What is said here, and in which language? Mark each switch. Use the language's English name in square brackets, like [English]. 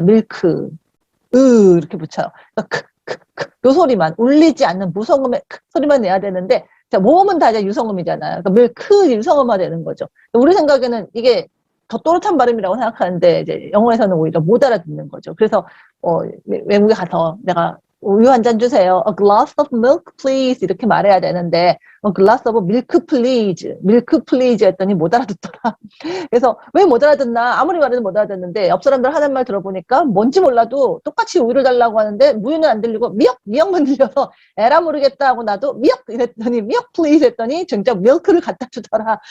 [Korean] 밀크, 이렇게 붙여요. 그러니까 요 소리만 울리지 않는 무성음의 소리만 내야 되는데 자, 모음은 다 이제 유성음이잖아요. 그러니까 밀크 유성음화 되는 거죠. 우리 생각에는 이게 더 또렷한 발음이라고 생각하는데 이제 영어에서는 오히려 못 알아듣는 거죠. 그래서 외국에 가서 내가 우유 한 잔 주세요. [English] A glass of milk, please. [Korean] 이렇게 말해야 되는데, [English] A glass of milk, please. milk, please [Korean] 했더니 못 알아듣더라. 그래서 왜 못 알아듣나? 아무리 말해도 못 알아듣는데, 옆 사람들 하는 말 들어보니까 뭔지 몰라도 똑같이 우유를 달라고 하는데, 무유는 안 들리고, 미역만 들려서, 에라 모르겠다 하고 나도, 미역! 이랬더니, 미역, please 했더니, 진짜 milk를 갖다 주더라.